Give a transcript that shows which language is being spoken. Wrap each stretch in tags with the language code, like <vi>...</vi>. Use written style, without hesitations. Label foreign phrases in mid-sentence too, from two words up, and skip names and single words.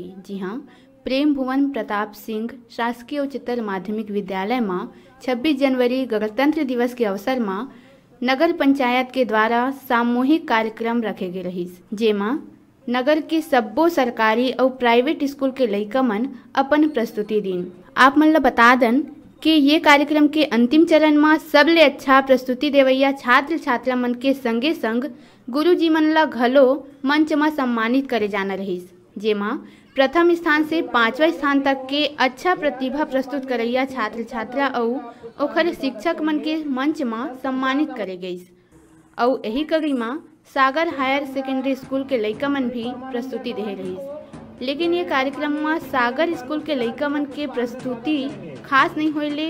<hne>जी हाँ, प्रेम भुवन प्रताप सिंह शासकीय उच्चतर माध्यमिक विद्यालय में 26 जनवरी गणतंत्र दिवस के अवसर में नगर पंचायत के द्वारा सामूहिक कार्यक्रम रखे गए रहीस, जेमा नगर के सब्बो सरकारी और प्राइवेट स्कूल के लइका मन अपन प्रस्तुति दिन। आप मन ला बता दन कि ये कार्यक्रम के अंतिम चरण में सबले अच्छा प्रस्तुति देवैया छात्र छात्रा मन के संगे संग गुरुजी मन ला घलो मंच में सम्मानित करे जाना रहीस, जेमा प्रथम स्थान से 5वां स्थान तक के अच्छा प्रतिभा प्रस्तुत करैया छात्र छात्रा और ओखर शिक्षक मन के मंच में सम्मानित करे गईस। और यही कड़ी में सागर हायर सेकेंडरी स्कूल के लइका मन भी प्रस्तुति दे रहीस। लेकिन ये कार्यक्रम में सागर स्कूल के लइका मन के प्रस्तुति खास नहीं होले।</hne>